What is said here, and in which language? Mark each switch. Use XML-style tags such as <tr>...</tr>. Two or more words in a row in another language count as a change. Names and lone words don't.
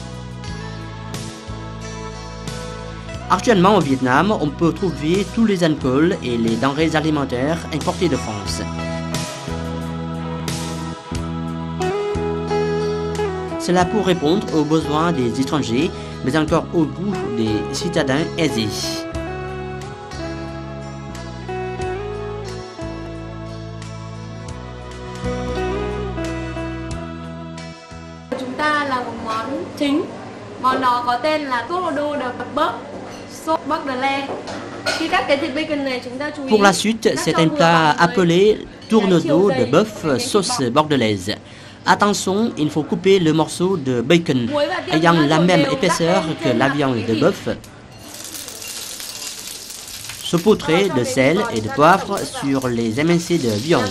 <fr>Actuellement au Vietnam, on peut trouver tous les alcools et les denrées alimentaires importés de France. Cela pour répondre aux besoins des étrangers, mais encore au goût des citadins aisés.</fr> <vi>Chúng ta là một món chính. Món đó có tên là Tourneau de bœuf, sauce bordelaise. Khi cắt cái thịt bacon này, chúng ta chú ý.</vi> <fr>Pour la suite, c'est un plat appelé tourneau de bœuf sauce bordelaise. Attention, il faut couper le morceau de bacon ayant la même épaisseur que la viande de bœuf. Saupoudrer de sel et de poivre sur les émincés de viande.</fr>